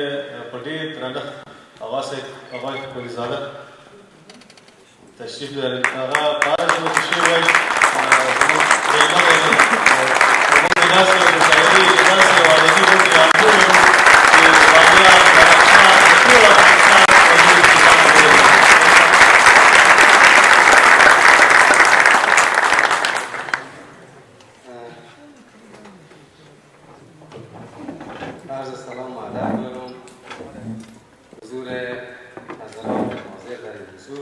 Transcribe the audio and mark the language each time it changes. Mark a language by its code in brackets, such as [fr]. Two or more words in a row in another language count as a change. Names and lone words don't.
[ps] په ډېر درنښت اغا صاحب، اغا ولیزاده تشریف لري. هغه په هره ژبه کې شعر وایي. زموږ میلمه دی. زموږ د داسې یو مشاعرې داسې یو ادبي غونډې رامنځته چې بامیان، بدخشان، د ټول افغانستان [fa] عرض سلام و ادب دارم حضور حضرات حاضر در این حضور.